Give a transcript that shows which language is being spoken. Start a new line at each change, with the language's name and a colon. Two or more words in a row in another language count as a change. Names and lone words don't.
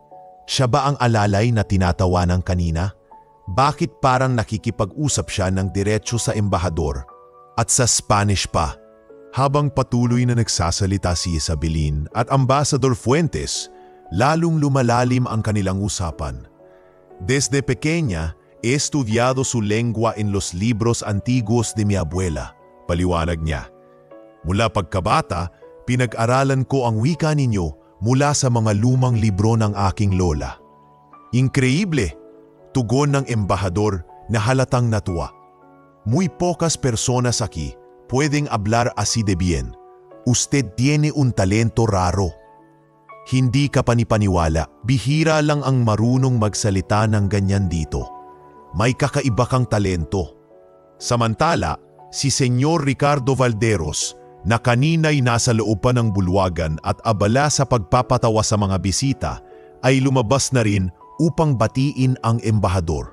Filipino: Siya ba ang alalay na tinatawanan kanina? Bakit parang nakikipag-usap siya ng diretso sa embahador at sa Spanish pa? Habang patuloy na nagsasalita si Isabelin at Ambassador Fuentes, lalong lumalalim ang kanilang usapan.
Spanish: "Desde pequeña, he estudiado su lengua en los libros antiguos de mi abuela,"
Filipino: paliwanag niya. "Mula pagkabata, pinag-aralan ko ang wika ninyo mula sa mga lumang libro ng aking lola." "Increíble," tugon ng embahador na halatang natuwa.
Spanish: "Muy pocas personas aquí pueden hablar así de bien. Usted tiene un talento raro."
Filipino: Hindi ka panipaniwala, bihira lang ang marunong magsalita ng ganyan dito. May kakaiba kang talento. Samantala, si Senyor Ricardo Valderos, na kanina'y nasa loob pa ng bulwagan at abala sa pagpapatawa sa mga bisita, ay lumabas na rin upang batiin ang embahador.